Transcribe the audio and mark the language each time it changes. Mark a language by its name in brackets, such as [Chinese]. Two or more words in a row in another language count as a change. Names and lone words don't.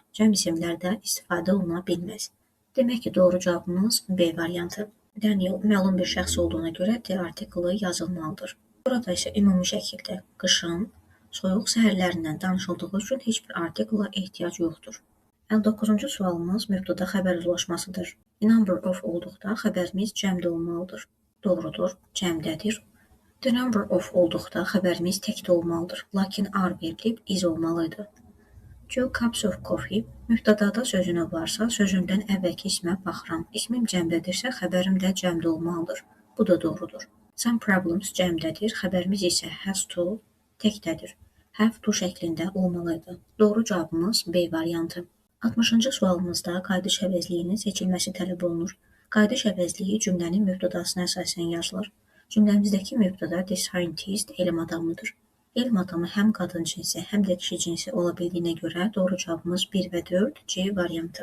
[Azerbaijani] Cəm isimlərdə istifadə oluna bilməz. Demək ki, doğru cavabımız B variantı. Daniel məlum bir şəxs olduğuna görə D artiklı yazılmalıdır. Burada isə ümumi şəkildə qışın soyuq səhərlərindən danışıldığı üçün heç bir artikla ehtiyac yoxdur. 59-cu sualımız mübtəda xəbər uzlaşmasıdır. [English] The number of [Azerbaijani] olduqda xəbərimiz cəmdə olmalıdır. Doğrudur, cəmdədir. [English] The number of [Azerbaijani] olduqda xəbərimiz təkdə olmalıdır. Lakin are verilib is olmalıydı. [English] 2 cups of coffee [Azerbaijani] mübtədada sözünə varsa, sözündən əvvəlki ismə baxıram. İsmim cəmdədirsə, xəbərim də cəmdə olmalıdır. Bu da doğrudur. [English] Some problems [Azerbaijani] cəmdədir, xəbərimiz isə [English] has to [Azerbaijani] təkdədir. [English] Have to [Azerbaijani] şəklində olmalıydı. Doğru cavabımız B variantı. 60-cı sualımızda qayıdış əvəzliyinin seçilməsi tələb olunur. Qayıdış əvəzliyi cümlənin mübtədasına əsasən yazılır. Cümləmizdəki mübtəda [English] the scientist [Azerbaijani] elm adamıdır. Elm adamı həm qadın cinsi, həm də kişi cinsi ola bildiyinə görə doğru cavabımız 1 və 4 C variantı.